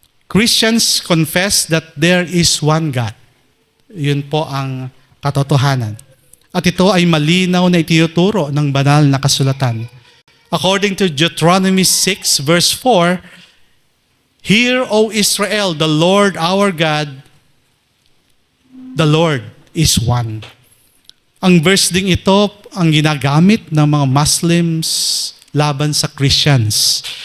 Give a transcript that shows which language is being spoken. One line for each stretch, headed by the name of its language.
English: Christians confess that there is one God.
Filipino: Yun po ang katotohanan. At ito ay malinaw na itinuturo ng banal na kasulatan.
English: According to Deuteronomy 6 verse 4, "Hear, O Israel, the Lord our God, the Lord is one."
Filipino: Ang verse ding ito ang ginagamit ng mga Muslims laban sa Christians.